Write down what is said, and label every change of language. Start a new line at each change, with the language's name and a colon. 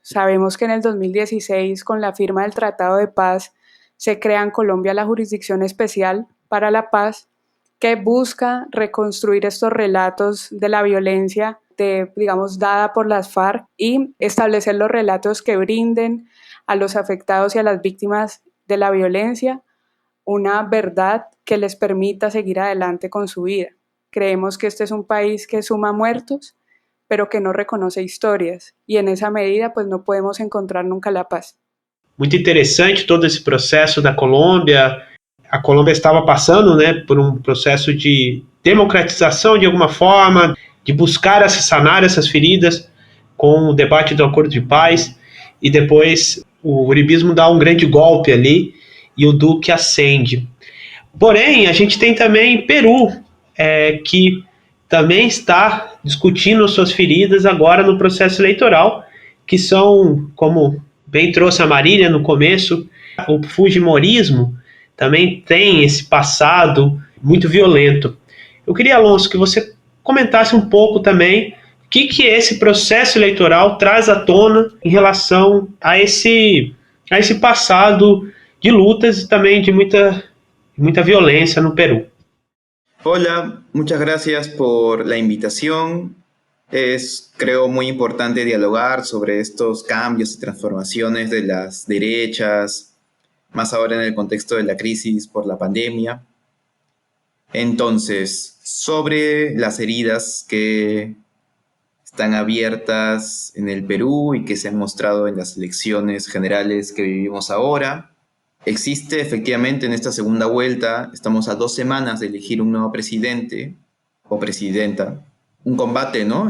Spanish: Sabemos que en el 2016, con la firma del Tratado de Paz, se crea en Colombia la Jurisdicción Especial para la Paz, que busca reconstruir estos relatos de la violencia digamos, dada por las FARC y establecer los relatos que brinden a los afectados y a las víctimas de la violencia una verdad que les permita seguir adelante con su vida. Creemos que este es un país que suma muertos, pero que no reconoce historias y en esa medida pues no podemos encontrar nunca la paz.
Portuguese: Muito interessante todo esse processo da Colômbia. A Colômbia estava passando, né, por um processo de democratização de alguma forma, de buscar sanar essas feridas com o debate do acordo de paz, e depois o uribismo dá um grande golpe ali e o Duque ascende. Porém, a gente tem também Peru, que também está discutindo suas feridas agora no processo eleitoral, que são, como bem trouxe a Marília no começo, o fujimorismo também tem esse passado muito violento. Eu queria, Alonso, que você comentasse um pouco também o que esse processo eleitoral traz à tona em relação a esse passado de lutas e também de muita violência no Peru.
Spanish: Hola, muchas gracias por la invitación. Es, creo, muy importante dialogar sobre estos cambios y transformaciones de las derechas, más ahora en el contexto de la crisis por la pandemia. Entonces, sobre las heridas que están abiertas en el Perú y que se han mostrado en las elecciones generales que vivimos ahora, existe efectivamente en esta segunda vuelta, estamos a 2 semanas de elegir un nuevo presidente o presidenta, un combate, ¿no?